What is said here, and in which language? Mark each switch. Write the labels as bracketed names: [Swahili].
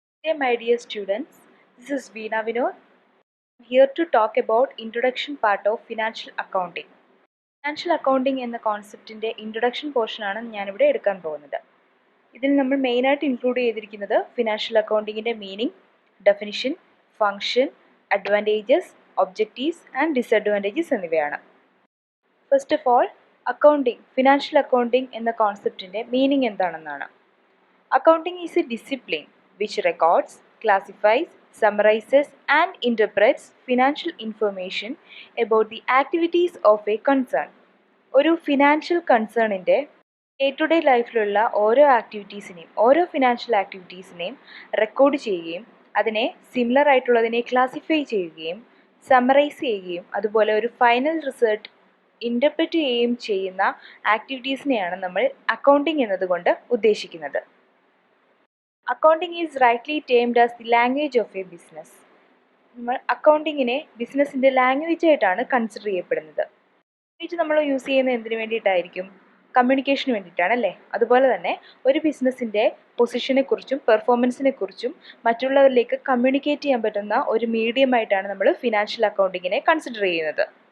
[English] Hey my dear students, this is Veena Vinod. I'm here to talk about introduction part of financial accounting. [Malayalam] Financial accounting എന്ന കോൺസെപ്റ്റിൻ്റെ introduction പോർഷനാണ് ഞാനിവിടെ എടുക്കാൻ പോകുന്നത്. ഇതിൽ നമ്മൾ മെയിനായിട്ട് ഇൻക്ലൂഡ് ചെയ്തിരിക്കുന്നത് financial അക്കൗണ്ടിങ്ങിൻ്റെ meaning, definition, function, advantages, objectives and disadvantages എന്നിവയാണ്. First of all, financial accounting എന്ന കോൺസെപ്റ്റിൻ്റെ മീനിങ് എന്താണെന്നാണ്. [English] Accounting is a discipline which records, classifies, summarizes, and interprets financial information about the activities of a concern. [Malayalam] ഒരു financial കൺസേണിൻ്റെ day to day ലൈഫിലുള്ള ഓരോ financial ആക്ടിവിറ്റീസിനെയും record ചെയ്യുകയും അതിനെ similar ആയിട്ടുള്ളതിനെ classify ചെയ്യുകയും summarise ചെയ്യുകയും അതുപോലെ ഒരു ഫൈനൽ റിസൾട്ട് ഇൻ്റർപ്രറ്റ് ചെയ്യുകയും ചെയ്യുന്ന ആക്ടിവിറ്റീസിനെയാണ് നമ്മൾ അക്കൗണ്ടിങ് എന്നതുകൊണ്ട് ഉദ്ദേശിക്കുന്നത്. [English] Accounting is rightly termed as the language of a business. [Malayalam] നമ്മൾ അക്കൗണ്ടിങ്ങിനെ ബിസിനസ്സിൻ്റെ ലാംഗ്വേജ് ആയിട്ടാണ് കൺസിഡർ ചെയ്യപ്പെടുന്നത്. ലാംഗ്വേജ് നമ്മൾ യൂസ് ചെയ്യുന്നത് എന്തിനു വേണ്ടിയിട്ടായിരിക്കും? കമ്മ്യൂണിക്കേഷന് വേണ്ടിയിട്ടാണ് അല്ലേ? അതുപോലെ തന്നെ ഒരു ബിസിനസ്സിൻ്റെ പൊസിഷനെ കുറിച്ചും പെർഫോമൻസിനെ കുറിച്ചും മറ്റുള്ളവരിലേക്ക് കമ്മ്യൂണിക്കേറ്റ് ചെയ്യാൻ പറ്റുന്ന ഒരു മീഡിയമായിട്ടാണ് നമ്മൾ ഫിനാൻഷ്യൽ അക്കൗണ്ടിങ്ങിനെ കൺസിഡർ ചെയ്യുന്നത്.